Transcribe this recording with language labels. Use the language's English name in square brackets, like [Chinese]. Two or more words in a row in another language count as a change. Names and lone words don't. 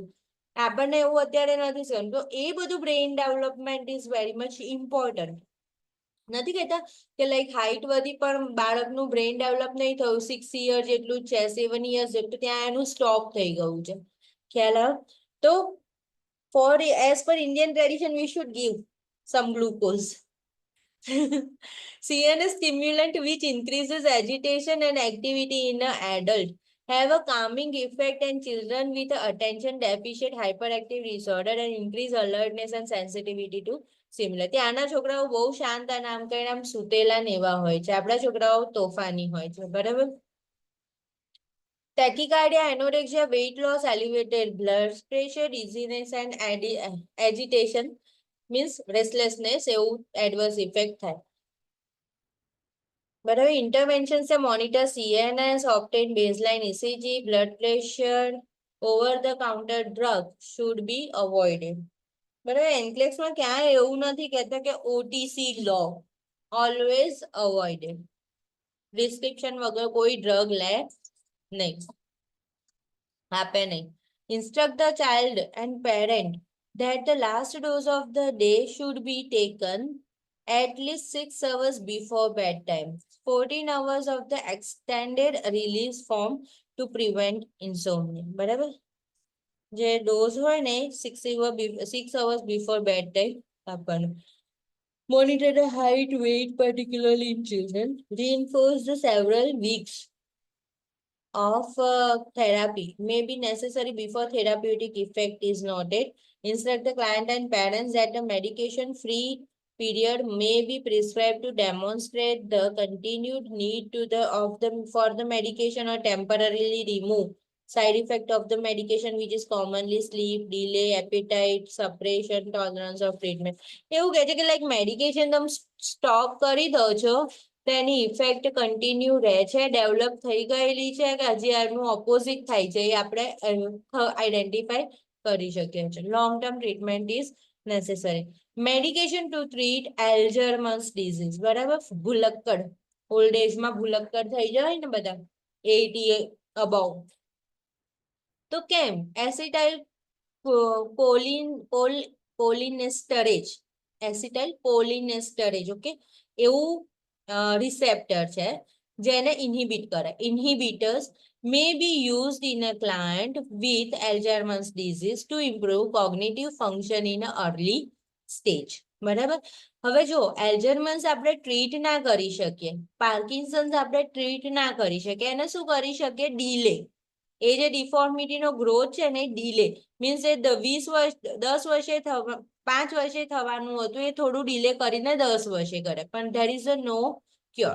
[Gujarati] આપણને એવું અત્યારે નથી સમજતું. તો એ બધું [English] brain development is very much important. [Gujarati] નથી કહેતા કે [English] like height [Gujarati] વધી પણ બાળકનું [English] brain develop [Gujarati] નહીં થયું, 6 years જેટલું જ છે, 7 years જેટલું, ત્યાં એનું સ્ટોપ થઈ ગયું છે. ખ્યાલ આવે? [English] તો as per Indian tradition we should give some glucose. CNS stimulant which increases agitation and activity in an adult have a calming effect on children with attention deficit hyperactive disorder and increase alertness and sensitivity to stimuli. [Gujarati] ત્યાંના છોકરાઓ બહુ શાંત અને આમ કઈ આમ સુતેલા ને એવા હોય છે, આપણા છોકરાઓ તોફાની હોય છે. બરાબર. [English] Tachycardia, anorexia, weight loss, elevated blood pressure, dizziness and agitation means restlessness, એવું adverse effect થાય. બરાબર. ઇન્ટરવેન્શન છે monitor CNS, obtain baseline ECG, blood pressure, over the counter drug should be avoided. [Gujarati] બરાબર. એન્ક્લેક્સમાં ક્યાંય એવું નથી કહેતા કે OTC લો, [English] always avoided. [Gujarati] પ્રિસ્ક્રિપ્શન વગર કોઈ ડ્રગ લે નહીં, આપે નહીં. [English] Instruct the child and parent that the last dose of the day should be taken at least 6 hours before bedtime. 14 hours of the extended release form to prevent insomnia. [Gujarati] બરાબર. જે ડોઝ હોય ને [English] 6 hours before bedtime [Gujarati] આપવાનું. [English] Monitor the height, weight, particularly in children. Reinforce the several weeks of therapy may be necessary before therapeutic effect is noted. Instruct the client and parents that a medication-free period may be prescribed to demonstrate the continued need for the medication or temporarily remove Side effect of the medication which is commonly sleep, delay, appetite, suppression, tolerance of treatment. [Gujarati] એવું કહે છે કે [English] like medication [Gujarati] તમે સ્ટોપ કરી દો છો તેની [English] effect continue [Gujarati] રહે છે, ડેવલપ થઈ ગયેલી છે કે હજી આનું ઓપોઝિટ થાય છે એ આપણે આઈડેન્ટિફાઈ કરી શકીએ છીએ. [English] long term treatment is necessary. medication to treat Alzheimer's disease, [Gujarati] બરાબર, ભૂલક્કડ, ઓલ્ડ એજમાં ભૂલક્કડ થઈ જાય ને બધા 80 અબાઉ, તો કેમ [English] acetyl cholinesterase, acetyl cholinesterase, [Gujarati] ઓકે, એવું રિસેપ્ટર છે જેને ઇન્હિબિટ કરે. [English] ઇન્હિબિટર્સ may be used in a client with Alzheimer's disease to improve cognitive function in an early stage. [Gujarati] બરાબર. હવે જો એલ્ઝરમન્સ આપણે ટ્રીટ ના કરી શકીએ, પાર્કિન્સન્સ આપણે ટ્રીટ ના કરી શકીએ, એને શું કરી શકીએ? ડીલે. એ જે ડિફોર્મિટીનો ગ્રોથ છે ને, [English] delay means [Gujarati] એ 10 વર્ષે 5 વર્ષે થવાનું હતું એ થોડું ડીલે કરીને 10 વર્ષે કરે, પણ [English] there is a no cure.